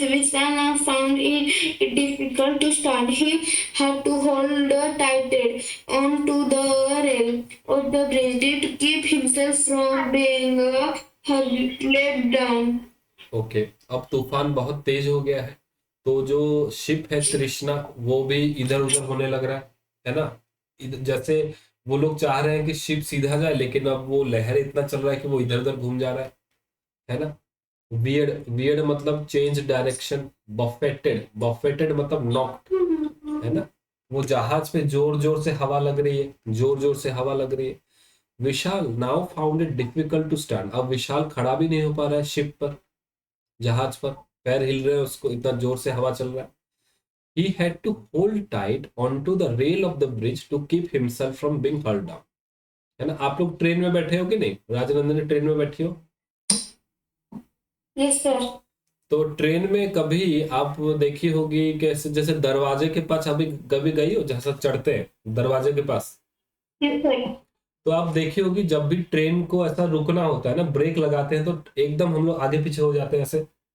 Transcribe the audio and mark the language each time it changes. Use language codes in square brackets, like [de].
[en] Vishnu found it difficult to stand. He had to hold tight onto the rail of the bridge to keep himself from being let down. [hi] Okay, अब तूफान बहुत तेज हो गया है, तो जो ship है तृष्णा वो भी इधर उधर होने लग रहा है ना। जैसे वो लोग चाह रहे हैं कि शिप सीधा जाए, लेकिन अब वो लहर इतना चल रहा है कि वो इधर उधर घूम जा रहा है ना। वियर्ड, वियर्ड मतलब [en] Change direction. [hi] बफेटेड मतलब नॉक्ड, है ना। वो जहाज पे जोर जोर से हवा लग रही है, जोर जोर से हवा लग रही है। [en] Vishal now found it difficult to stand. [hi] अब विशाल खड़ा भी नहीं हो पा रहा है शिप पर, जहाज पर। पैर हिल रहे हैं उसको, इतना जोर से हवा चल रहा है। [en] He had to hold tight onto the rail of the bridge to keep himself from being hurled down. [hi] है ना। आप लोग ट्रेन में बैठे हो कि नहीं? राजनंदिनी ट्रेन में बैठी हो? [en] Yes, sir. [hi] तो ट्रेन में कभी आप देखी होगी कैसे, जैसे दरवाजे के पास अभी कभी गई हो, जैसा चढ़ते हैं दरवाजे के पास, [en] Yes, sir. [hi] तो आप देखी होगी जब भी ट्रेन को ऐसा रुकना होता है ना, ब्रेक लगाते हैं तो एकदम हम लोग आगे पीछे हो जाते हैं ऐसे।